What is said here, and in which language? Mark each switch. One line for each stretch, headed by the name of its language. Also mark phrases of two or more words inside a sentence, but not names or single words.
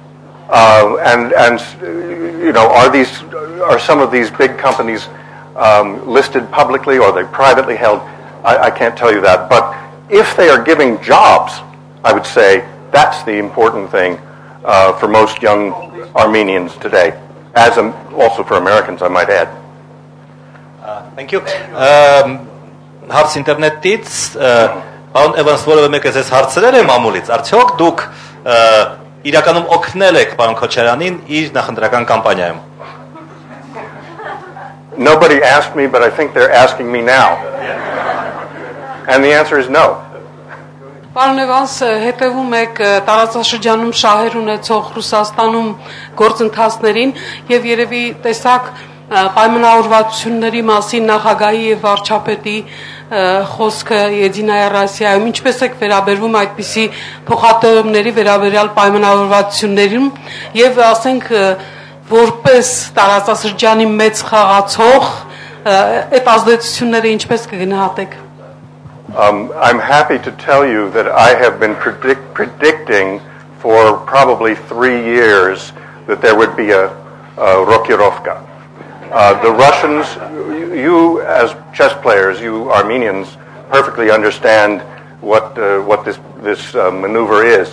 English: Are some of these big companies listed publicly or are they privately held? I can't tell you that. But if they are giving jobs, I would say that's the important thing for most young Armenians today, as also for Americans, I might add. Thank you.
Armenian: Հարց ինտերնետից, պարոն Էվանս, որևէ մեկը ձեզ հարցրել է մամուլից, արդյոք դուք իրականում օգնել եք պարոն Քոչարյանին իր նախընտրական կամպանիայում?
English: Nobody asked me, but I think they're asking me now. And the answer is no.
Armenian: Պարոն Էվանս, հետևում եք տարածաշրջանում շահեր ունեցող Ռուսաստանում գործընթացներին եւ երևի տեսակ պայմանավորվածությունների մասին նախագահի եւ վարչապետի խոսքը Եդինայա Ռասիայում, ինչպես եք վերաբերվում այդպիսի փոխհատուցումների վերաբերյալ պայմանավորվածություններին եւ ասենք որպես տարածաշրջանի մեծ խաղացող այդ ազդեցությունները ինչպես կգնահատեք?
English: I'm happy to tell you that I have been predicting for probably 3 years that there would be a rokirovka. The Russians, you as chess players, you Armenians, perfectly understand what this maneuver is.